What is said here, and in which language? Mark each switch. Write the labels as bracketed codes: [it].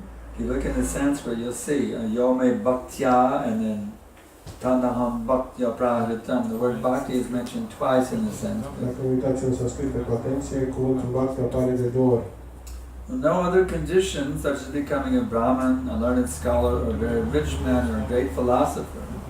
[en] If you look in the Sanskrit, you'll see [sa] yome bhaktya [en] and then [sa] Tanaham Bhaktya Prahritam. [en] The word bhakti is mentioned twice in the Sanskrit. [ro] Dacă uitați în sanscrit cu atenție, cuvântul bhakti apare de 2 ori. [en] No other condition, such as becoming a Brahmin, a learned scholar, or a very rich man, or a great philosopher,